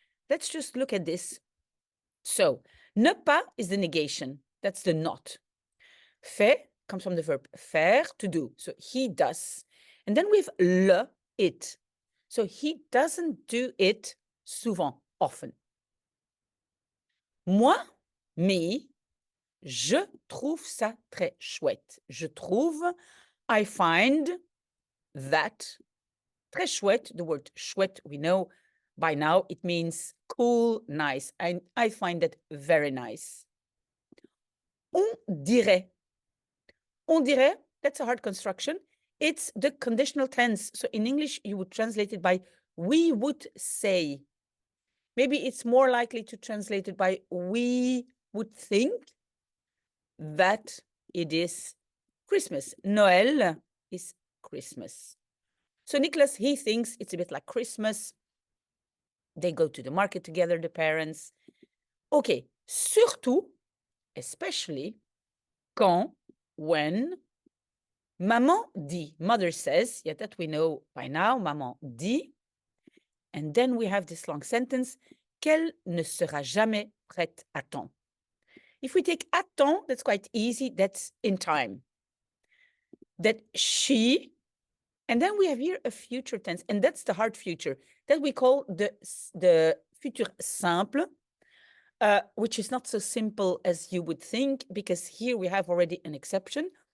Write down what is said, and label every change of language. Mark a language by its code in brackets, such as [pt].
[en] Let's just look at this. So, ne pas is the negation. That's the not. Fait comes from the verb faire, to do. So he does. And then we have le, it. So he doesn't do it souvent, often. [fr] Moi, me, je trouve ça très chouette. Je trouve, [en] I find that, [fr] très chouette. [en] The word chouette, we know by now, it means cool, nice. I find that very nice. [fr] On dirait. On dirait, [en] that's a hard construction. It's the conditional tense. So in English, you would translate it by we would say. Maybe it's more likely to translate it by we would think that it is Christmas. Noël is Christmas. So Nicolas, he thinks it's a bit like Christmas. They go to the market together, the parents. Okay, surtout, especially, quand, when, [fr] maman dit, [en] mother says, yeah, that we know by now, maman dit. And then we have this long sentence, [fr] qu'elle ne sera jamais prête à temps. [en] If we take à temps, that's quite easy, that's in time. That she, and then we have here a future tense, and that's the hard future, that we call the futur simple, which is not so simple as you would think, because here we have already an exception.